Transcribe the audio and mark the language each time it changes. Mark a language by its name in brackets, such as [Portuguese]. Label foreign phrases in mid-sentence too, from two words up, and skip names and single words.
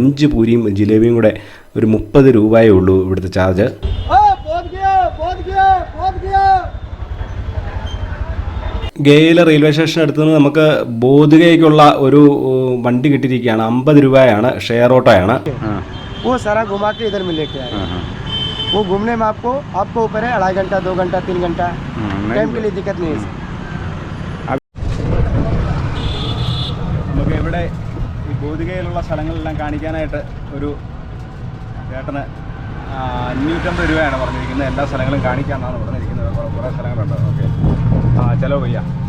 [Malayalam] 5 പൂരിയും ജിലേബിയും കൂടെ ഒരു 30 രൂപയേ ഉള്ളൂ ഇവിടുത്തെ ചാർജ്. ഗയയിലെ റെയിൽവേ സ്റ്റേഷൻ അടുത്ത് നിന്ന് നമുക്ക് ബോധിഗയ്ക്കുള്ള ഒരു വണ്ടി കിട്ടിയിരിക്കുകയാണ്. 50 രൂപയാണ്, ഷെയർ ഓട്ടോയാണ്. [Hindi] वो सारा घुमा के इधर में लेके आए। वो घूमने में आपको ऊपर है 2.5 घंटा 2 घंटा 3 घंटा टाइम के लिए दिक्कत नहीं है। [Malayalam] നമുക്ക് ഇവിടെ ഈ ബോധിഗയിലുള്ള സ്ഥലങ്ങളെല്ലാം കാണിക്കാനായിട്ട് ഒരു ചേട്ടന് 550 രൂപയാണ് പറഞ്ഞിരിക്കുന്നത്. എല്ലാ സ്ഥലങ്ങളും കാണിക്കാമെന്നാണ് പറഞ്ഞിരിക്കുന്നത്. കുറേ സ്ഥലങ്ങളുണ്ട്. ഓക്കെ, [Hindi] चलो भैया.